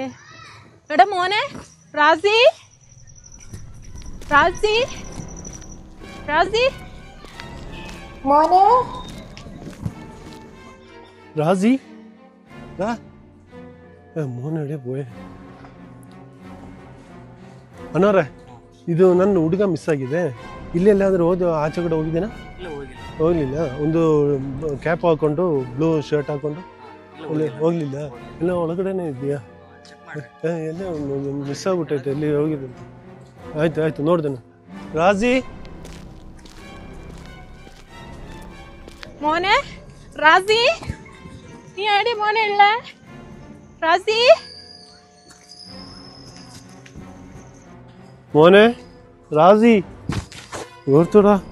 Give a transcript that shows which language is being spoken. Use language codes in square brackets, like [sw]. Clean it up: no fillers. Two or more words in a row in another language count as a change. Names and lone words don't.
[ml] എടാ മോനെ, റാസി, റാസി, റാസി, മോനെ. റാസി മോൻ എവിടെയാ പോയെ? [kn] ಅಣ್ಣವ್ರೆ, ಇದು ನನ್ನ ಹುಡುಗ ಮಿಸ್ ಆಗಿದೆ. ಇಲ್ಲಿ ಎಲ್ಲಾದರೂ ಆಚೆ ಕಡೆ ಹೋಗಿದ್ದೇನಾ? ಹೋಗ್ಲಿಲ್ಲ. ಒಂದು ಕ್ಯಾಪ್ ಹಾಕೊಂಡು [en] blue shirt [kn] ಹಾಕೊಂಡು ಹೋಗ್ಲಿಲ್ಲ. ಎಲ್ಲ ಒಳಗಡೆನೆ ಇದೆಯಾ? ಎಲ್ಲ ಮಿಸ್ ಆಗ್ಬಿಟ್ಟೈತೆ. ಎಲ್ಲಿ ಹೋಗಿದೆ? ಆಯ್ತು ಆಯ್ತು, ನೋಡ್ದೇನೆ. ರಾಜಿ, [ml] മോനെ റാസി, നീ എവിടെ മോനെ ഉള്ളേ? റാസി, മോനെ റാസി, ഓർത്തോടാ.